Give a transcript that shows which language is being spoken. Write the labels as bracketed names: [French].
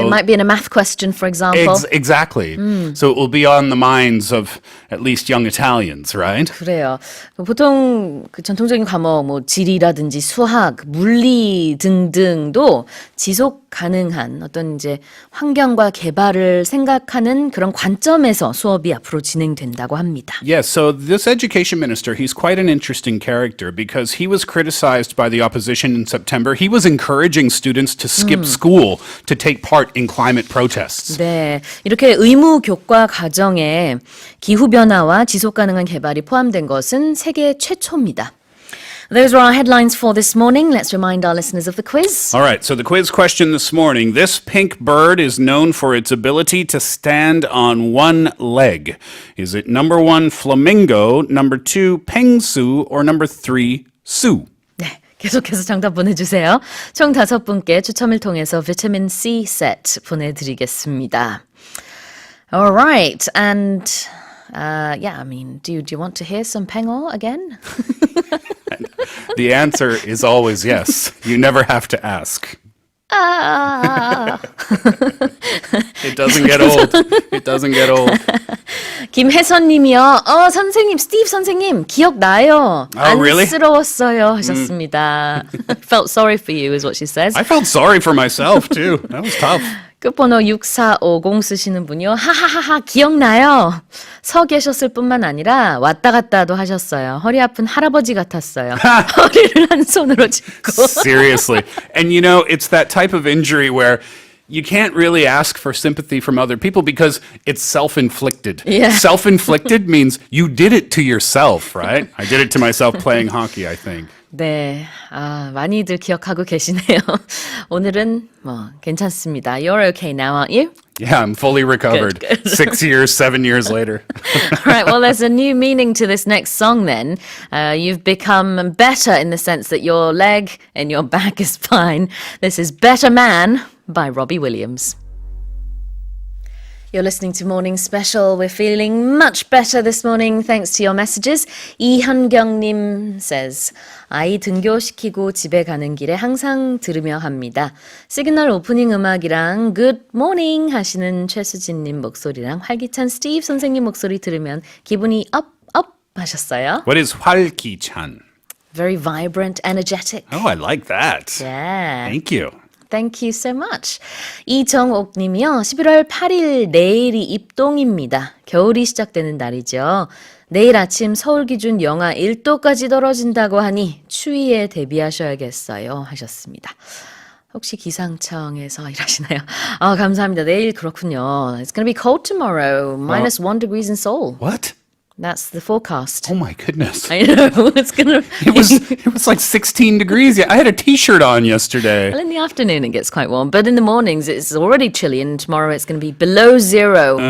[English] It might be in a math question, for example. Exactly. So it will be on the minds of at least young Italians, right? [Korean] 그래요. 보통 그 전통적인 과목, 뭐 지리라든지 수학, 물리 등등도 지속 가능한 어떤 이제 환경과 개발을 생각하는 그런 관점에서 수업이 앞으로 진행된다고 합니다. [English] Yes, so this education minister, he's quite an interesting character because he was criticized by the opposition in September. He was encouraging students to skip school to take part in climate protests. [Korean] 네, 이렇게 의무 교과 과정에 기후변화와 지속가능한 개발이 포함된 것은 세계 최초입니다. [English] Those are our headlines for this morning. Let's remind our listeners of the quiz. All right, so the quiz question this morning. This pink bird is known for its ability to stand on one leg. Is it number 1, flamingo, number 2, pengsu, or number 3, 수? [Korean] 네, 계속해서 정답 보내주세요. 총 5분께 추첨을 통해서 비타민 C 세트 보내드리겠습니다. [English] All right, and yeah, I mean, do you want to hear some pengor again? The answer is always yes. You never have to ask. It doesn't get old. It doesn't get old. [Korean] 김혜선님이요. 선생님, 스티브 선생님 기억나요. [English] really? [Korean] 안쓰러웠어요 하셨습니다. [English] Felt sorry for you is what she says. I felt sorry for myself too. That was tough. [Korean] 끝번호 6450 쓰시는 분이요. 하하하하 기억나요. 서 계셨을 뿐만 아니라 왔다 갔다도 하셨어요. 허리 아픈 할아버지 같았어요. 허리를 한 손으로 짚고. [English] Seriously. And you know, it's that type of injury where you can't really ask for sympathy from other people because it's self-inflicted. Yeah. Self-inflicted means you did it to yourself, right? I did it to myself playing hockey, I think. [Korean] 네, 많이들 기억하고 계시네요. 오늘은 괜찮습니다. [English] You're okay now, aren't you? Yeah, I'm fully recovered. Good. 6 years, 7 years later. All right, well, there's a new meaning to this next song then. You've become better in the sense that your leg and your back is fine. This is Better Man by Robbie Williams. You're listening to Morning Special. We're feeling much better this morning thanks to your messages. [Korean] 이현경님 says, 아이 등교시키고 집에 가는 길에 항상 들으며 합니다. 시그널 오프닝 음악이랑 Good Morning 하시는 최수진님 목소리랑 활기찬 스티브 선생님 목소리 들으면 기분이 up 하셨어요. [English] What is 활기찬? Very vibrant, energetic. Oh, I like that. Yeah. Thank you. Thank you so much. [Korean] 이정옥 님이요. 11월 8일 내일이 입동입니다. 겨울이 시작되는 날이죠. 내일 아침 서울 기준 영하 1도까지 떨어진다고 하니 추위에 대비하셔야겠어요. 하셨습니다. 혹시 기상청에서 일하시나요? 감사합니다. 내일 그렇군요. [English] It's going to be cold tomorrow. Minus 1 degrees in Seoul. What? That's the forecast. Oh my goodness. I know. It's going to... It was like 16 degrees. Yeah, I had a t-shirt on yesterday. Well, in the afternoon it gets quite warm, but in the mornings it's already chilly, and tomorrow it's going to be below zero.